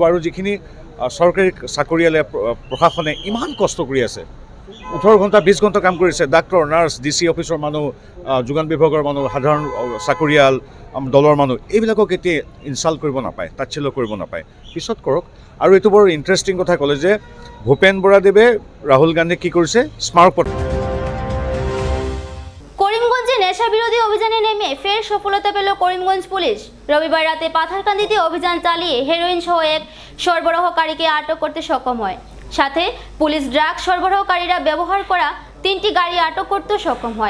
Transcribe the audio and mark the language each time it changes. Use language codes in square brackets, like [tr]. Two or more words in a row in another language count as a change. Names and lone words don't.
[as] আৰু যিখিনি চৰকাৰী চাকৰিয়ালে, প্ৰশাসনে ইমান কষ্ট কৰি আছে, 18 ঘণ্টা 20 ঘণ্টা কাম কৰিছে, ডাক্তৰ, নাৰ্ছ, DC অফিচৰ মানুহ, যোগান বিভাগৰ মানুহ, সাধাৰণ চাকৰিয়াল, দলৰ মানুহ, এইবিলাকক এতিয়া ইনচাল্ট কৰিব নাপায়, তাচ্ছিল্য কৰিব নাপায়, পিছত কৰক। আৰু এইটো বৰ ইণ্টাৰেষ্টিং কথা ক'লে যে ভূপেন বৰাদেৱে রাহুল গান্ধী [bn] কি করেছে স্মারকপত্র। করিমগঞ্জে নেশা বিরোধী অভিযানে নেমে ফের সফলতা পেল করিমগঞ্জ পুলিশ। রবিবার রাতে পাথারকান্দিতে অভিযান চালিয়ে হেরোইন সহ এক সরবরাহকারীকে আটক করতে সক্ষম হয়। সাথে পুলিশ ড্রাগ সরবরাহকারীরা ব্যবহার করা 3টি গাড়ি আটক করতে সক্ষম হয়।